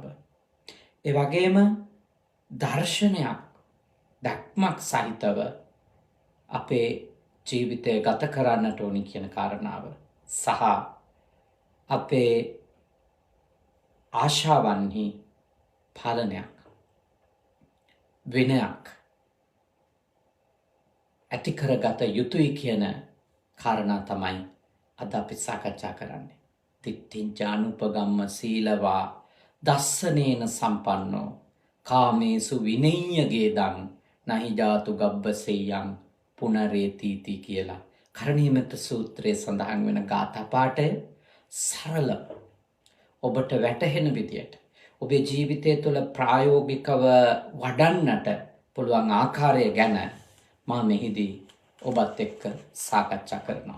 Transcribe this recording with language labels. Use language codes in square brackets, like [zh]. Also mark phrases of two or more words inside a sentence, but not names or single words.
[si] ඒ වගේම දර්ශනයක් දැක්මක් සහිතව අපේ ජීවිතය ගත කරන්නට ඕනි කියන කාරණාව සහ අපේ ආශාවන්හි පාලනයක් විනයක් ඇති කරගත යුතුයි කියන කාරණා තමයි අද අපි සාකච්ඡා කරන්නේ. [pi] තිත්තිංචානුපගම්ම සීලවා දස්සනේන සම්පන්නෝ කාමේසු විනය්‍යගේ දන් නහි ජාතු ගබ්බසෙයං පුනරේතීති [si] කියලා කරණීයමෙත්ත සූත්‍රයේ සඳහන් වෙන ගාථා පාඨය සරල ඔබට වැටහෙන විදියට ඔබේ ජීවිතය තුළ ප්‍රායෝගිකව වඩන්නට පුළුවන් ආකාරය ගැන මා මෙහිදී ඔබත් එක්ක සාකච්ඡා කරනවා.